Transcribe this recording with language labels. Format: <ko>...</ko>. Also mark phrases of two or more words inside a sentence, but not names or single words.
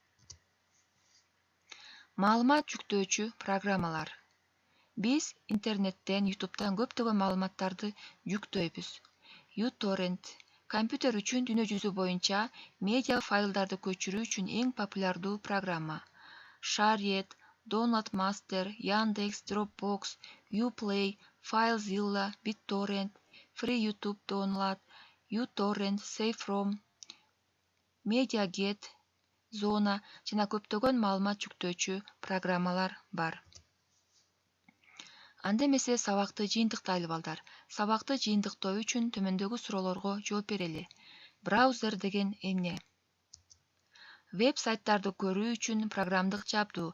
<ky>Маалымат жүктөөчү программалар. Биз интернеттен, YouTube'дан көптөгөн маалыматтарды жүктөйбүз. uTorrent компьютер үчүн дүйнө жүзү боюнча медиа файлдарды көчүрүү үчүн эң популярдуу программа. Shared, Downloadmaster, Yandex, Dropbox, uPlay, FileZilla, BitTorrent, Free YouTube Download, uTorrent, SafeROM, MediaGet, Zona жана көптөгөн маалымат жүктөөчү программалар бар. Анда эмесе сабакты жыйынтыктайлы балдар. Сабакты жыйынтыктоо үчүн төмөндөгү суроолорго жооп берели. Браузер деген эмне? Веб-сайттарды көрүү үчүн программдык жабдуу.</ky>